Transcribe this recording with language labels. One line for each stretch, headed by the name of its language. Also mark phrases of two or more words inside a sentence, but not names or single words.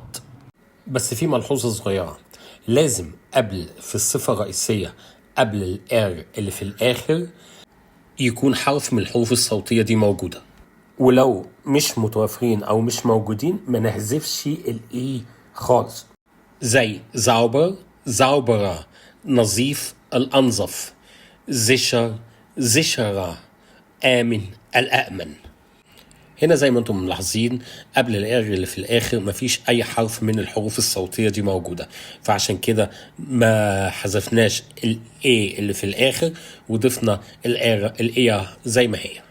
Arabic: بس في ملحوظة صغيرة، لازم في الصفة الرئيسية قبل الآر اللي في الآخر يكون حرف من الحروف الصوتية دي موجودة، ولو مش متوفرين أو مش موجودين ما نحذفش الإي خالص.
German: زي sauber sauberer،
Arabic: نظيف الأنظف،
German: sicher sicherer،
Arabic: آمن الأأمن. هنا زي ما انتم ملاحظين قبل الآر اللي في الآخر مفيش أي حرف من الحروف الصوتية دي موجودة، فعشان كده ما حذفناش الإي اللي في الآخر وضفنا الإيا زي ما هي.